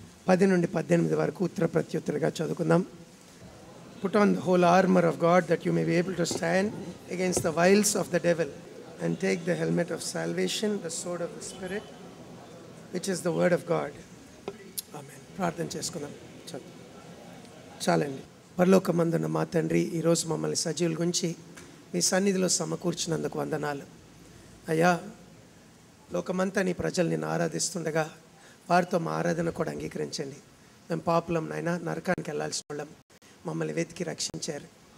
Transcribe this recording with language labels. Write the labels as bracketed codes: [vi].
[te] 10 నుండి 18 వరకు ఉత్తర ప్రత్యుత్తరగా చదువుకుందాం. [en] Put on the whole armor of God that you may be able to stand against the wiles of the devil, and take the helmet of salvation, the sword of the Spirit, which is the word of God. [te] Amen. ప్రార్థన చేసుకుందాం. చాలండి. పరలోకమందున్న మా తండ్రి, ఈరోజు మమ్మల్ని సజీవుల గురించి మీ సన్నిధిలో సమకూర్చినందుకు వందనాలు అయ్యా. లోకమంతా నీ ప్రజలు నిన్ను ఆరాధిస్తుండగా వారితో మా ఆరాధన కూడా అంగీకరించండి. మేము పాపులం నాయన, నరకానికి వెళ్ళాల్సిన వాళ్ళం, మమ్మల్ని వెతికి రక్షించారు.